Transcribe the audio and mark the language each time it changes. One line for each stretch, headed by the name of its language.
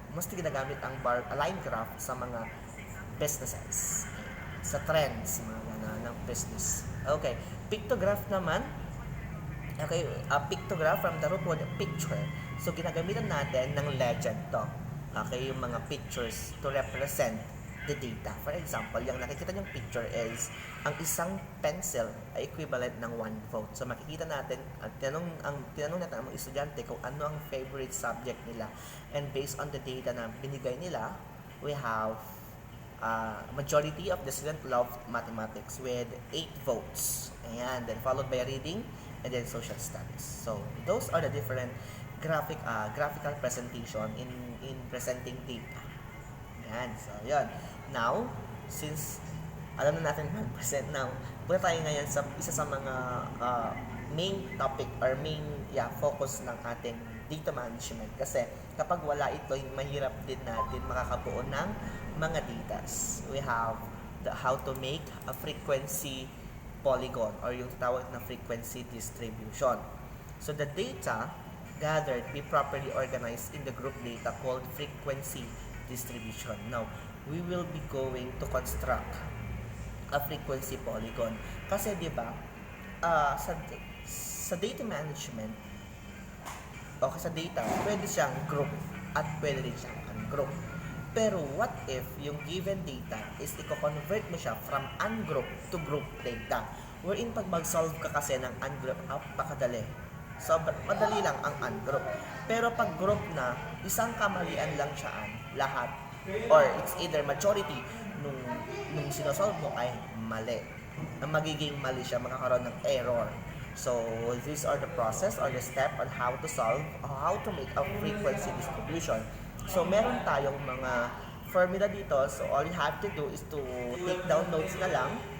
Filipino: Mas ginagamit ang line graph sa mga businesses. Sa trends, mga ng business. Okay. Pictograph naman.
English: Okay, pictograph from the root word picture.
Filipino: So, ginagamitan natin ng legend to. Okay, yung mga pictures
English: to represent the data.
Filipino: For example, yung nakikita yung picture is ang isang pencil ay equivalent ng 1 vote. So, makikita natin, tinanong natin ang mga estudyante kung ano ang favorite subject nila.
English: And based on the data
Filipino: na binigay nila,
English: we have majority of the student loved mathematics with 8 votes. Ayan, then followed by reading, and then social studies. So, those are the different graphical presentation in presenting data.
Filipino: Yan. So, yun. Now, since alam na natin mag-present now, punta tayo ngayon sa isa sa mga
English: main topic or main focus
Filipino: ng ating data management. Kasi kapag wala ito, mahirap din natin makakabuo ng mga datas.
English: We have how to make a frequency polygon or
Filipino: yung tawag na
English: frequency distribution. So the data gathered be properly organized in the group data called frequency distribution. Now, we will be going to construct a frequency polygon.
Filipino: Kasi 'di ba, sa data management o sa data, pwede siyang group at pwede rin siyang ungroup.
English: Pero what if yung given data is
Filipino: i-convert mo siya
English: from ungroup to group data?
Filipino: Wherein pag mag-solve ka kasi ng ungroup, napakadali. Madali lang ang ungroup. Pero pag group na, isang kamalian lang siya lahat.
English: Or it's either majority
Filipino: nung sinosolve mo ay mali. Ang magiging mali siya, makakaroon ng error.
English: So, these are the process or the step on how to solve or how to make a frequency distribution.
Filipino: So, meron tayong mga formula dito.
English: So, all you have to do is to take down notes
Filipino: na lang.